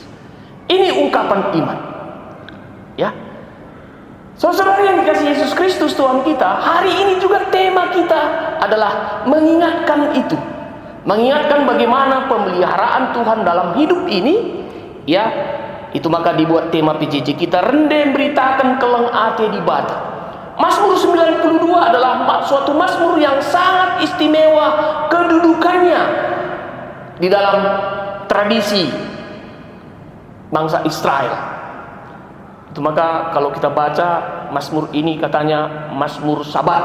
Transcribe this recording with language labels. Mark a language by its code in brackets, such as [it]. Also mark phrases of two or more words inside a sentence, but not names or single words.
[id] Ini ungkapan iman. Ya, saudara yang dikasihi Yesus Kristus Tuhan kita, hari ini juga tema kita adalah mengingatkan itu. Mengingatkan bagaimana pemeliharaan Tuhan dalam hidup ini. Ya, itu maka dibuat tema PJJ kita, Rende Beritakan Keleng Ate di Bata. Mazmur 92 adalah suatu mazmur yang sangat istimewa kedudukannya di dalam tradisi bangsa Israel. Itu maka kalau kita baca mazmur ini katanya mazmur Sabat.